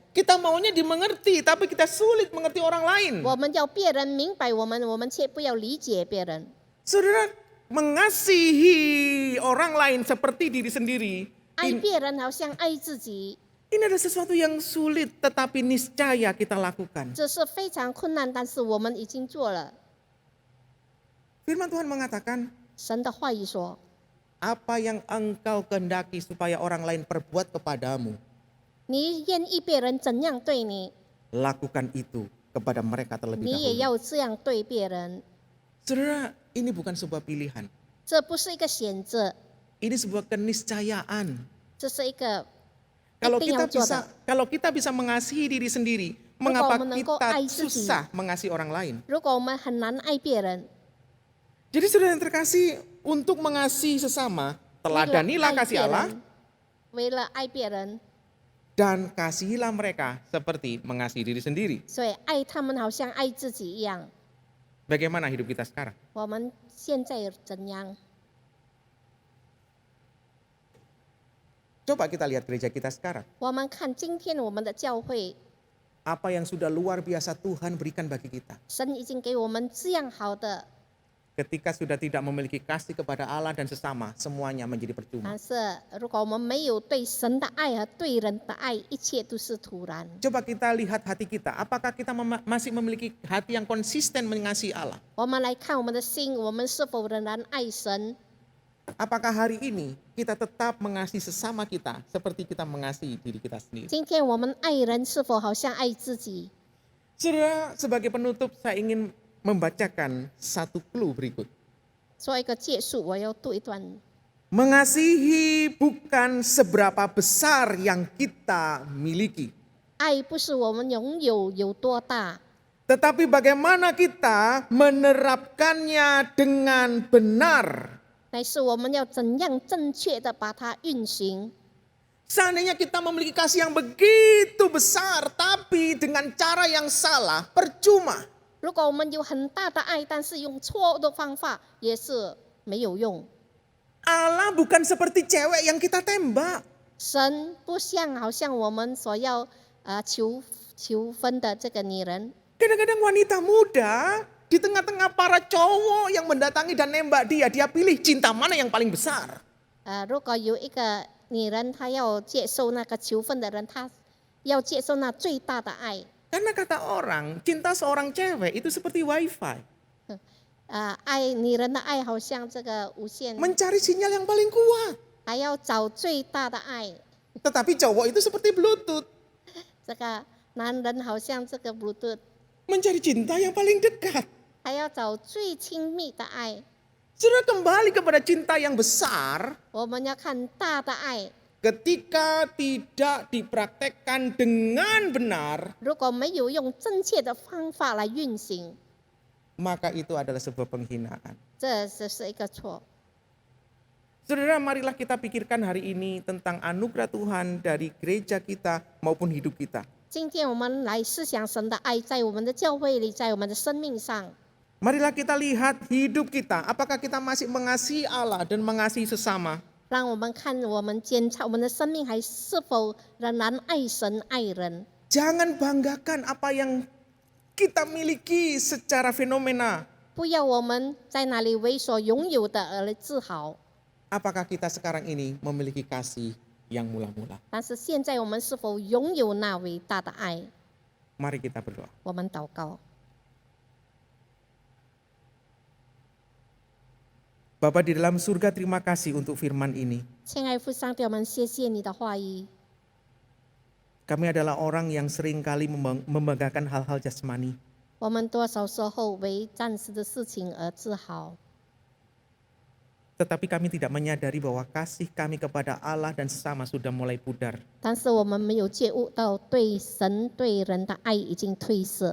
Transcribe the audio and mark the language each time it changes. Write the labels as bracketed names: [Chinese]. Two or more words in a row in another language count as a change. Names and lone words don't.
[Indonesian] Kita maunya dimengerti, tapi kita sulit mengerti orang lain. [Chinese] 我们要别人明白我们，我们却不要理解别人。 [Indonesian] Saudara, mengasihi orang lain seperti diri sendiri, [Chinese] 爱别人好像爱自己， [Indonesian] ini adalah sesuatu yang sulit tetapi niscaya kita lakukan. [Chinese] 这是非常困难，但是我们已经做了。 [Indonesian] Firman Tuhan mengatakan, [Chinese] 神的话语说， [Indonesian] apa yang engkau kehendaki supaya orang lain perbuat kepadamu, [Chinese] 你愿意别人怎样对你， [Indonesian] lakukan itu kepada mereka terlebih [Chinese] 你也 [Indonesian] dahulu. [Chinese] 要这样对别人。 [Indonesian] Saudara, ini bukan sebuah pilihan. [Chinese] 这不是一个选择， [Indonesian] Ini sebuah keniscayaan. [Chinese] 这是一个 [Indonesian] Kalau [Chinese] 一定 [Indonesian] kita [Chinese] 要做 [Indonesian] bisa [Chinese] 的。 [Indonesian] kalau kita bisa mengasihi diri sendiri, mengapa menengok kita [Chinese] 爱自己. [Indonesian] susah mengasihi orang lain? [Chinese] 如果我们很难爱别人， [Indonesian] Jadi saudara yang terkasih, untuk mengasihi sesama, [Chinese] 为了 [Indonesian] teladanilah [Chinese] 爱 [Indonesian] kasih [Chinese] 别 [Indonesian] Allah [Chinese] 人，为了爱别人， [Indonesian] dan kasihilah mereka seperti mengasihi diri sendiri. [Chinese] 所以爱他们好像爱自己一样。 [Indonesian] Bagaimana hidup kita sekarang? [Chinese] 我们现在怎样？ [Indonesian] Coba kita lihat gereja kita sekarang. [Chinese] 我们看今天我们的教会， [Indonesian] Apa yang sudah luar biasa Tuhan berikan bagi kita. [Chinese] 神已经给我们这样好的， [Indonesian] Ketika sudah tidak memiliki kasih kepada Allah dan sesama, semuanya menjadi percuma. [Chinese] 但是如果我们没有对神的爱和对人的爱，一切都是徒然。 [Indonesian] Coba kita lihat hati kita. Apakah kita masih memiliki hati yang konsisten mengasihi Allah? [Chinese] 我们来看我们的心，我们是否仍然爱神？ [Indonesian] Apakah hari ini kita tetap mengasihi sesama kita seperti kita mengasihi diri kita sendiri? [Chinese] 今天我们爱人是否好像爱自己？ [Indonesian] Saudara, sebagai penutup saya ingin membacakan satu clue berikut. [Chinese] 做一个结束，我要读一段。 [Indonesian] Mengasihi bukan seberapa besar yang kita miliki, [Chinese] 爱不是我们拥有有多大， [Indonesian] tetapi bagaimana kita menerapkannya dengan benar. [Chinese] 乃是我们要怎样正确的把它运行。 [Indonesian] Seandainya kita memiliki kasih yang begitu besar, tapi dengan cara yang salah, percuma. [Chinese] 如果我们有很大的爱，但是用错误的方法，也是没有用。 [Indonesian] Allah bukan seperti cewek yang kita tembak. [Chinese] 神不像好像我们所要求婚的这个女人， [Indonesian] Kadang-kadang wanita muda di tengah-tengah para cowok yang mendatangi dan nembak dia pilih cinta mana yang paling besar. [Chinese] 如果有一个女人，她要接受那个求婚的人，她要接受那最大的爱。 [Indonesian] Karena kata orang, cinta seorang cewek itu seperti wifi. [Chinese] 爱女人的爱好像这个无线， [Indonesian] Mencari sinyal yang paling kuat. [Chinese] 还要找最大的爱。 [Indonesian] Tetapi cowok itu seperti bluetooth. [Chinese] 这个男人好像这个 Bluetooth， [Indonesian] Mencari cinta yang paling dekat. [Chinese] 还要找最亲密的爱。 [Indonesian] Sudah kembali kepada cinta yang besar. [Chinese] 我们要看大的爱， [Indonesian] Ketika tidak dipraktekkan dengan benar, [Chinese] 如果没有用正确的方法来运行， [Indonesian] maka itu adalah sebuah penghinaan. [Chinese] 这是一个错。 [Indonesian] Saudara, marilah kita pikirkan hari ini tentang anugerah Tuhan dari gereja kita maupun hidup kita. [Chinese] 今天我们来思想神的爱，在我们的教会里，在我们的生命上。 [Indonesian] Marilah kita lihat hidup kita, apakah kita masih mengasihi Allah dan mengasihi sesama. [Chinese] 让我们看我们检查我们的生命还是否仍然爱神爱人。 [Indonesian] Jangan banggakan apa yang kita miliki secara fenomena. [Chinese] 不要我们在哪里为所拥有的而自豪， [Indonesian] Apakah kita sekarang ini memiliki kasih yang mula-mula? [Chinese] 但是现在我们是否拥有那伟大的爱？ [Indonesian] Mari kita berdoa. [Chinese] 我们祷告， [Indonesian] Bapa di dalam surga, terima kasih untuk firman ini. [Chinese] 亲爱父上帝，我们谢谢你的话语。 [Indonesian] Kami adalah orang yang sering kali membanggakan hal-hal jasmani. [Chinese] 我们多少时候为暂时的事情而自豪， [Indonesian] Tetapi kami tidak menyadari bahwa kasih kami kepada Allah dan sesama sudah mulai pudar. [Chinese] 但是我们没有觉悟到对神对人的爱已经褪色。